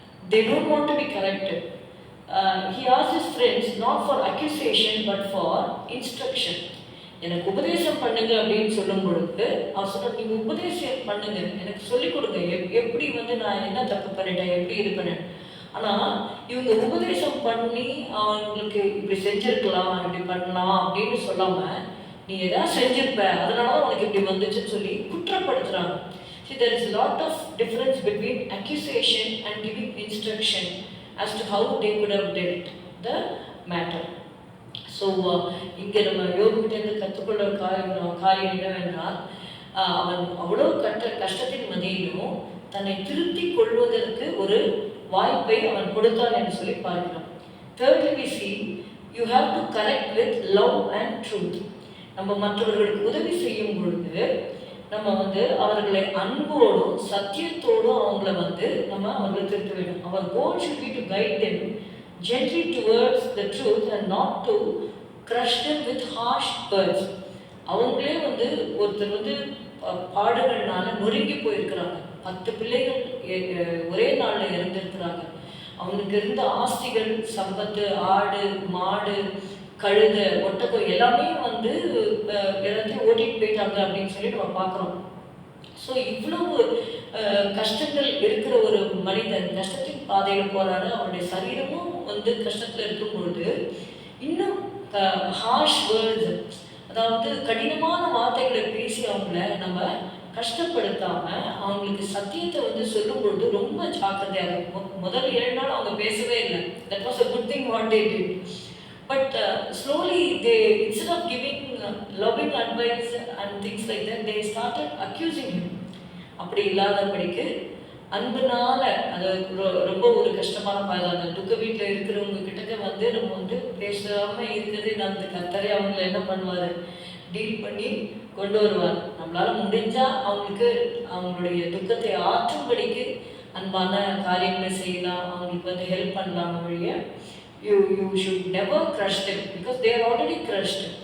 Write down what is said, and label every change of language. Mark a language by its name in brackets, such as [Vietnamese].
[English] They don't want to be corrected. He asked his friends not for accusation but for instruction. [Tamil] எனக்கு உபதேசம் பண்ணுங்க அப்படின்னு சொல்லும் பொழுது அவர் சொன்னார், நீங்கள் உபதேசம் பண்ணுங்க, எனக்கு சொல்லிக் கொடுங்க, எப்படி நான் என்ன தப்பு பண்ணிட்டேன், எப்படி இது பண்ணேன். ஆனால் இவங்க உபதேசம் பண்ணி அவங்களுக்கு இப்படி செஞ்சுருக்கலாம், இப்படி பண்ணலாம் அப்படின்னு சொல்லாமல், நீ எதாவது செஞ்சிருப்ப அதனால தான் உனக்கு இப்படி வந்துச்சுன்னு சொல்லி குற்றப்படுத்துகிறாங்க. [English] See, there is a lot of difference between accusation and giving instruction as to how they could have dealt the matter. [Tamil] So, இங்கே நம்ம யோகிட்டேருந்து கற்றுக்கொள்ள காரியம் என்னவென்றால், அவன் அவ்வளோ கஷ்டத்தின் மத்தியிலும் தன்னை திருத்திக் கொள்வதற்கு ஒரு வாய்ப்பை அவன் கொடுத்தான் என்று சொல்லி பார்க்கிறோம். [English] Thirdly, we see you have to correct with love and truth. [Tamil] நம்ம மற்றவர்களுக்கு உதவி செய்யும் பொழுது நம்ம அவர்களை அன்போடும் சத்தியத்தோடும் அவர்களை திருத்த வேண்டும். [English] Our goal should be to guide them gently towards the truth and not to crush them with harsh words. [Tamil] அவங்களே ஒருத்தர் பாடுகள்னால நொறுங்கி போயிருக்கிறாங்க. 10 பிள்ளைகள் ஒரே நாளில் இறந்திருக்கிறாங்க. அவங்களுக்கு இருந்த ஆஸ்திகள், சம்பத்து, ஆடு, மாடு, கழுத, ஒட்டகம் எல்லாமே எல்லாத்தையும் ஓட்டிட்டு போயிட்டாங்க அப்படின்னு சொல்லி நம்ம பார்க்குறோம். ஸோ இவ்வளவு கஷ்டங்கள் இருக்கிற ஒரு மனிதன் கஷ்டத்தின் பாதையில் போகிறாரு. அவருடைய சரீரமும் கஷ்டத்தில் இருக்கும் பொழுது இன்னும் ஹார்ஷ் வேர்ட்ஸ், அதாவது கடினமான வார்த்தைகளை பேசி அவங்கள நம்ம கஷ்டப்படுத்தாம அவங்களுக்கு சத்தியத்தை வந்து சொல்லும் பொழுது ரொம்ப ஜாக்கிரதையாக இருக்கும். முதல் 7 நாள் அவங்க பேசவே இல்லை. [English] That was a good thing what they did. But slowly they, instead of giving loving advice and things like that, they started accusing him. [Tamil] அப்படி இல்லாதபடிக்கு அன்புனால, அது ரொம்ப ஒரு கஷ்டமான பாதை. அந்த துக்க வீட்டில் இருக்கிறவங்க கிட்டக்க வந்து நம்ம வந்து பேசாம இருக்கிறது, அந்த கர்த்தரே அவங்கள என்ன பண்ணுவார், டீல் பண்ணி கொண்டு வருவார். நம்மளால முடிஞ்சா அவங்களுக்கு அவங்களுடைய துக்கத்தை ஆற்றும்படிக்கு அன்பான காரியங்களை செய்யலாம், அவங்களுக்கு வந்து ஹெல்ப் பண்ணலாம். [English] வழிய you should never crush them because they are already crushed.